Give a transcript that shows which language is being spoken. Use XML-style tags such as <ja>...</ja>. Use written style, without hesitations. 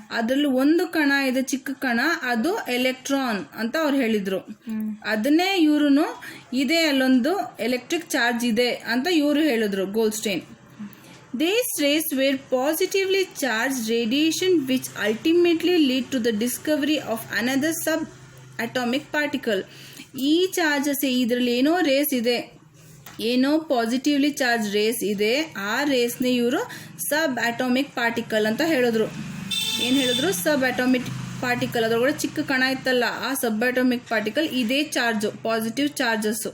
<kn>ಅದ್ರಲ್ಲಿ ಒಂದು ಕಣ ಇದೆ, ಚಿಕ್ಕ ಕಣ, ಅದು ಎಲೆಕ್ಟ್ರಾನ್ ಅಂತ ಅವ್ರು ಹೇಳಿದ್ರು. ಅದನ್ನೇ ಇವ್ರು ಇದೆ, ಅಲ್ಲೊಂದು ಎಲೆಕ್ಟ್ರಿಕ್ ಚಾರ್ಜ್ ಇದೆ ಅಂತ ಇವರು ಹೇಳಿದ್ರು, ಗೋಲ್ಡ್ಸ್ಟೈನ್.</kn> <en>These rays were positively charged radiation which ultimately lead to the discovery of another subatomic particle.</en> <kn>ಈ ಚಾರ್ಜಸ್ ಇದರಲ್ಲಿ ಏನೋ ರೇಸ್ ಇದೆ, ಏನೋ ಪಾಸಿಟಿವ್ಲಿ ಚಾರ್ಜ್ ರೇಸ್ ಇದೆ. ಆ ರೇಸ್ನೇ ಇವರು ಸಬ್ ಅಟಾಮಿಕ್ ಪಾರ್ಟಿಕಲ್ ಅಂತ ಹೇಳಿದ್ರು. ಏನು ಹೇಳಿದ್ರು? ಸಬ್ ಅಟಾಮಿಕ್ ಪಾರ್ಟಿಕಲ್. ಅದ್ರೊಳಗಡೆ ಚಿಕ್ಕ ಕಣ ಇತ್ತಲ್ಲ, ಆ ಸಬ್ ಅಟಾಮಿಕ್ ಪಾರ್ಟಿಕಲ್ ಇದೇ ಚಾರ್ಜ್, ಪಾಸಿಟಿವ್ ಚಾರ್ಜಸ್.</kn>